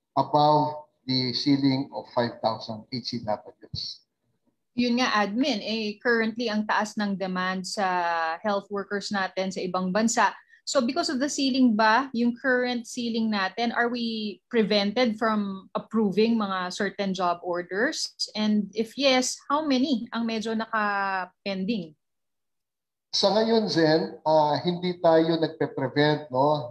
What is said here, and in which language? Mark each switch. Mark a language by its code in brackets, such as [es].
[en] above the ceiling of 5,000 HCWs. [tl] Yun nga, admin, currently ang taas ng demand sa health workers natin sa ibang bansa. [en] So because of the ceiling ba, yung current ceiling natin, are we prevented from approving mga certain job orders? And if yes, how many [tl] ang medyo naka-pending? Sa ngayon, Zen, hindi tayo nagpe-prevent, no?